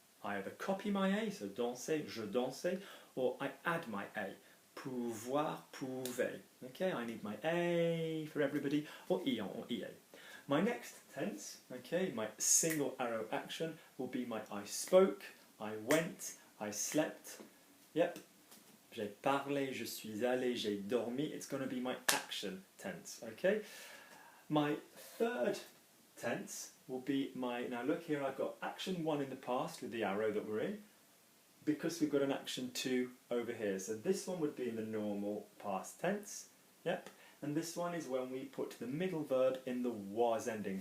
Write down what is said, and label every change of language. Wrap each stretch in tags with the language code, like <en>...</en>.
<en>I either copy my A, so</en> <fr>dansais, je dansais,</fr> <en>or I add my A.</en> <fr>Pouvoir, pouvait.</fr> <en>Okay, I need my A for everybody, or ion, or ie. My next tense, okay, my single arrow action will be my I spoke, I went, I slept.</en> <fr>Yep, j'ai parlé, je suis allé, j'ai dormi.</fr> <en>It's going to be my action tense, okay? My third tense will be my, now look here, I've got action 1 in the past with the arrow that we're in, because we've got an action 2 over here. So this one would be in the normal past tense, yep, and this one is when we put the middle verb in the was ending.</en>